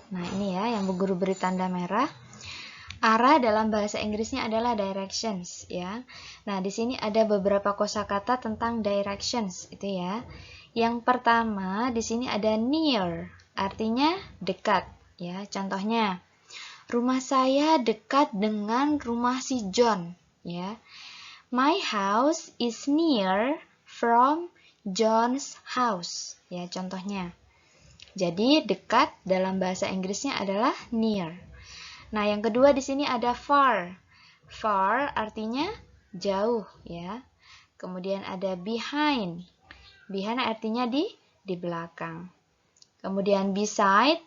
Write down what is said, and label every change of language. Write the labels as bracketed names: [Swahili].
[Indonesian] Nah, ini ya yang Bu Guru beri tanda merah. Arah dalam bahasa Inggrisnya adalah directions ya. Nah, di sini ada beberapa kosakata tentang directions itu ya. Yang pertama di sini ada near, artinya dekat ya. Contohnya, rumah saya dekat dengan rumah si John ya. [English] My house is near from John's house. [Indonesian] Ya, contohnya. Jadi, dekat dalam bahasa Inggrisnya adalah near. Nah, yang kedua di sini ada far. Far artinya jauh, ya. Kemudian ada behind. Behind artinya di belakang. Kemudian beside.